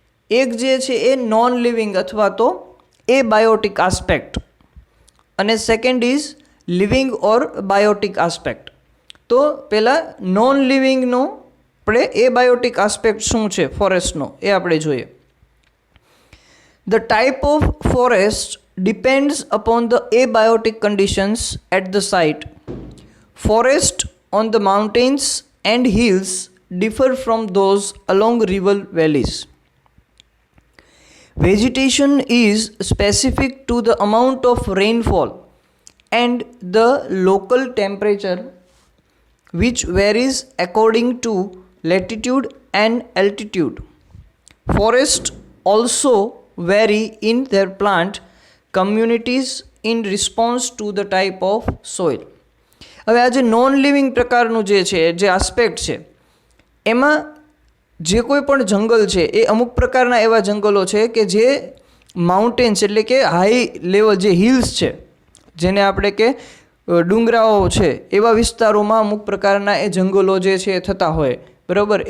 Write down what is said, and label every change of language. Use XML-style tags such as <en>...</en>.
<gu>એક જે છે એ નોન લિવિંગ અથવા તો એ બાયોટિક આસ્પેક્ટ અને</gu> <en>Second is living or biotic aspect.</en> <gu>તો પહેલાં નોન લિવિંગનો આપણે એ બાયોટિક આસ્પેક્ટ શું છે ફોરેસ્ટનો એ આપણે જોઈએ.</gu> <en>The type of forest depends upon the abiotic conditions at the site. Forests on the mountains and hills differ from those along river valleys. Vegetation is specific to the amount of rainfall and the local temperature, which varies according to latitude and altitude. Forests also vary in their plant communities in response to the type of soil.</en> <gu>હવે આ જે non living પ્રકારનું જે છે, જે aspect છે, એમાં જે કોઈ પણ જંગલ છે એ અમુક પ્રકારના એવા જંગલો છે કે જે માઉન્ટેન્સ એટલે કે હાઈ લેવલ જે હિલ્સ છે, જેને આપણે કે ડુંગરાઓ છે, એવા વિસ્તારોમાં અમુક પ્રકારના એ જંગલો જે છે એ થતા હોય, બરાબર.</gu>